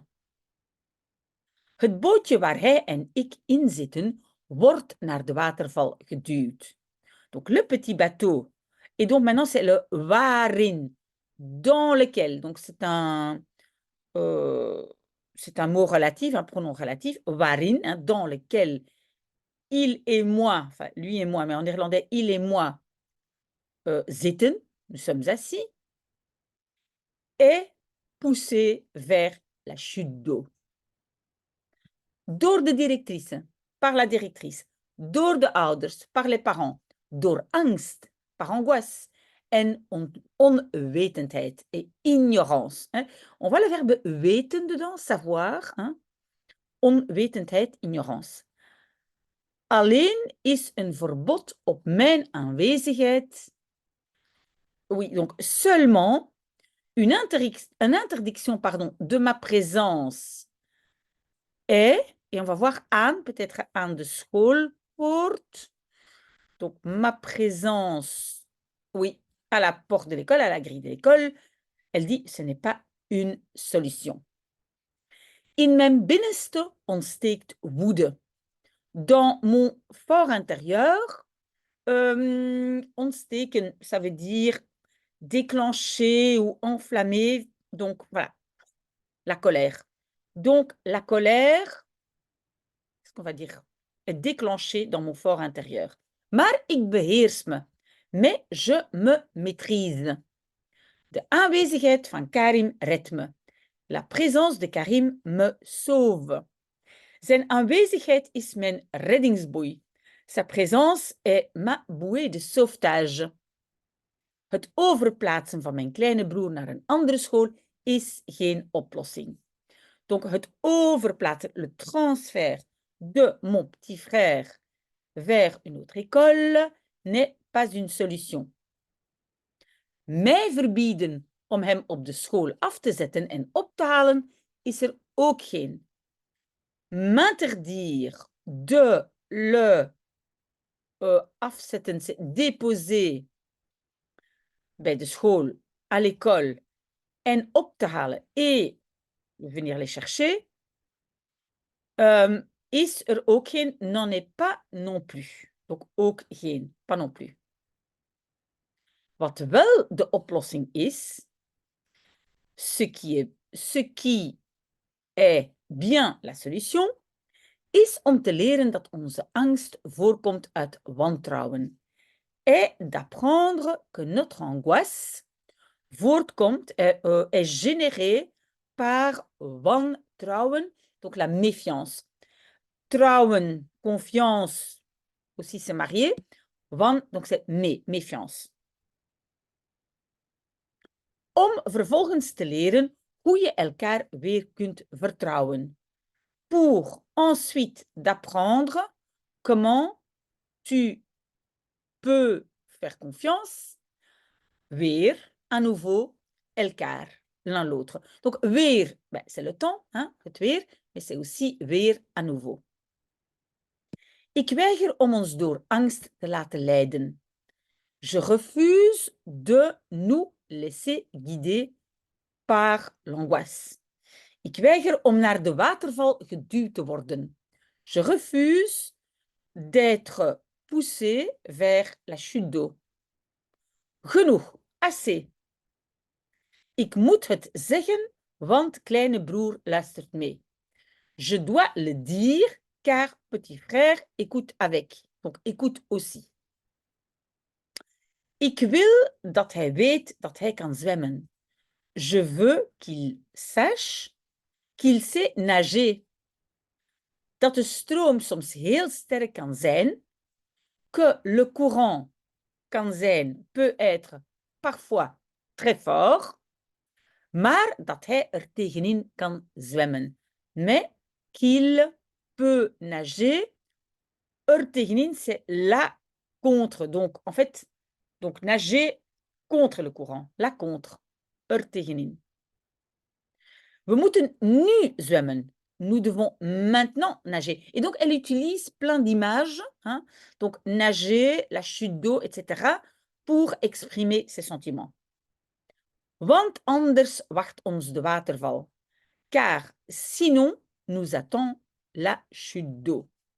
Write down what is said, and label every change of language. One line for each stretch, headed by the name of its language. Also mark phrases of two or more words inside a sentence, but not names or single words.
Dutch: Het bootje waar hij en ik in zitten, wordt naar de waterval geduwd.
French: Donc, le petit bateau. Et donc, maintenant, c'est le waarin, dans lequel. Donc, c'est un mot relatif, un pronom relatif, waarin, hein, dans lequel il et moi, enfin, lui et moi, mais en néerlandais, il et moi zitten, nous sommes assis, est poussé vers la chute d'eau.
Dutch: Door de directrice,
French: par la directrice.
Dutch: Door de ouders,
French: par les parents.
Dutch: door angst,
French: par angoisse,
Dutch: en onwetendheid
French: et ignorance. Hein. On voit le verbe weten dedans, savoir. Hein.
Dutch: Onwetendheid, ignorance. Alleen is een verbod op mijn aanwezigheid.
French: Oui, donc seulement une interdiction de ma présence est, et on va voir aan, peut-être
Dutch: aan de schoolpoort.
French: Donc ma présence, oui, à la porte de l'école, à la grille de l'école, elle dit ce n'est pas une solution.
Dutch: In mijn binnenste ontsteekt woede.
French: Dans mon fort intérieur, ontsteken, ça veut dire déclencher ou enflammer. Donc, voilà, la colère. Donc, la colère, qu'est-ce qu'on va dire, est déclenchée dans mon fort intérieur.
Dutch: Maar ik beheers me.
French: Mais je me maîtrise.
Dutch: De aanwezigheid van Karim redt me.
French: La présence de Karim me sauve.
Dutch: Zijn aanwezigheid is mijn reddingsboei.
French: Sa présence est ma bouée de sauvetage.
Dutch: Het overplaatsen van mijn kleine broer naar een andere school is geen oplossing. Donc, het overplaatsen,
French: le transfert de mon petit frère vers une autre école n'est pas une solution.
Dutch: Mij verbieden om hem op de school af te zetten en op te halen is er ook geen.
French: M'interdire de le afzetten, déposer
Dutch: bij de school,
French: à l'école,
Dutch: en op te halen
French: et venir les chercher,
Dutch: is er ook geen,
French: n'en est pas non plus.
Dutch: Donc ook geen,
French: pas non plus.
Dutch: Wat wel de oplossing is,
French: ce qui est bien la solution,
Dutch: is om te leren dat onze angst voorkomt uit wantrouwen.
French: Et d'apprendre que notre angoisse voortkomt, est générée par wantrouwen, donc la méfiance. Trouwen, confiance, aussi c'est marié. Donc c'est méfiance.
Dutch: Om vervolgens te leren hoe je elkaar weer kunt vertrouwen.
French: Pour ensuite d'apprendre comment tu peux faire confiance weer, à nouveau, elkaar, l'un l'autre. Donc weer, ben, c'est le temps, hein,
Dutch: het weer,
French: mais c'est aussi weer à nouveau.
Dutch: Ik weiger om ons door angst te laten leiden.
French: Je refuse de nous laisser guider par l'angoisse.
Dutch: Ik weiger om naar de waterval geduwd te worden.
French: Je refuse d'être poussé vers la chute d'eau.
Dutch: Genoeg, assez. Ik moet het zeggen, want kleine broer luistert mee.
French: Je dois le dire, car petit frère écoute avec. Donc, écoute aussi.
Dutch: Ik wil dat hij weet dat hij kan zwemmen.
French: Je veux qu'il sache qu'il sait nager.
Dutch: Dat de stroom soms heel sterk kan zijn,
French: que le courant
Dutch: kan zijn,
French: peut être parfois très fort,
Dutch: maar dat hij er tegenin kan zwemmen.
French: Mais qu'il peut nager,
Dutch: er tegenin,
French: c'est la contre. Donc, en fait, donc nager contre le courant, la contre,
Dutch: er tegenin. We moeten nu zwemmen.
French: Nous devons maintenant nager. Et donc, elle utilise plein d'images, hein, donc nager, la chute d'eau, etc., pour exprimer ses sentiments.
Dutch: Want anders wacht ons de waterval.
French: Car sinon, nous attend la chute d'eau.